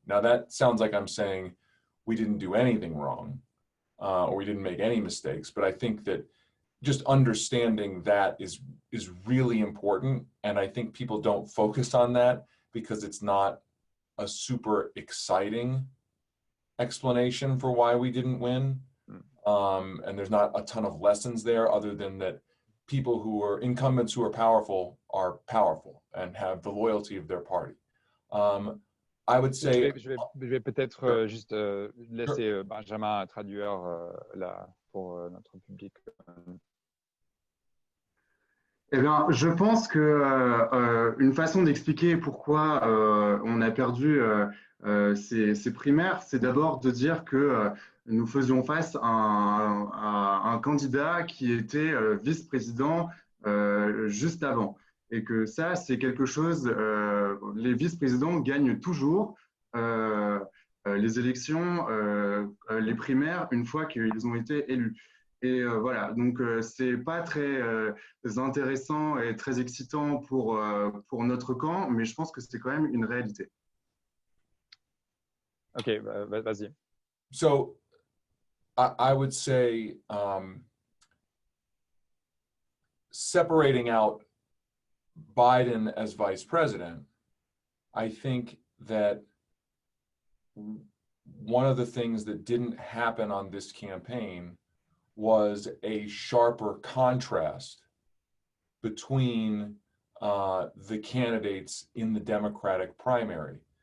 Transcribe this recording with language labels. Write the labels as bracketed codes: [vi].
[en] Now that sounds like I'm saying we didn't do anything wrong or we didn't make any mistakes, but I think that just understanding that is really important, and I think people don't focus on that because it's not a super exciting explanation for why we didn't win. And there's not a ton of lessons there other than that people who are incumbents who are powerful and have the loyalty of their party. I would say... [fr] Je vais peut-être juste laisser Benjamin traduire là pour notre public. Eh bien, je pense que une façon d'expliquer pourquoi on a perdu ces primaires, c'est d'abord de dire que nous faisions face à un candidat qui était vice-président juste avant. Et que ça, c'est quelque chose, les vice-présidents gagnent toujours les élections, les primaires, une fois qu'ils ont été élus. Et voilà, donc c'est pas très intéressant et très excitant pour notre camp, mais je pense que c'est quand même une réalité. Ok, vas-y. [en] So, I would say separating out Biden as vice president, I think that one of the things that didn't happen on this campaign was a sharper contrast between the candidates in the Democratic primary.